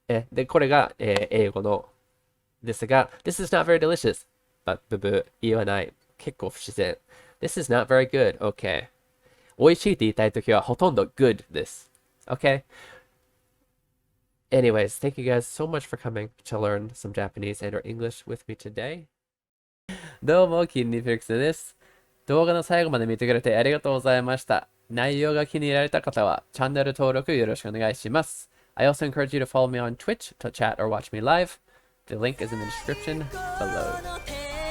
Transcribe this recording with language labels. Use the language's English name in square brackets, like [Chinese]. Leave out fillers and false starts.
[Japanese] で、これが、英語のですが、 [English] This is not very delicious. [Japanese] But, ブブー、言わない。結構不自然。 [English] This is not very good. Okay. [Japanese] 美味しいって言いたいときはほとんど good です。 [English] Okay? Anyways, thank you guys so much for coming to learn some Japanese and or English with me today. [Japanese] どうも、キンニフィックスです。動画の最後まで見てくれてありがとうございました。内容が気に入られた方はチャンネル登録よろしくお願いします。 [English] I also encourage you to follow me on Twitch to chat or watch me live. The link is in the description below.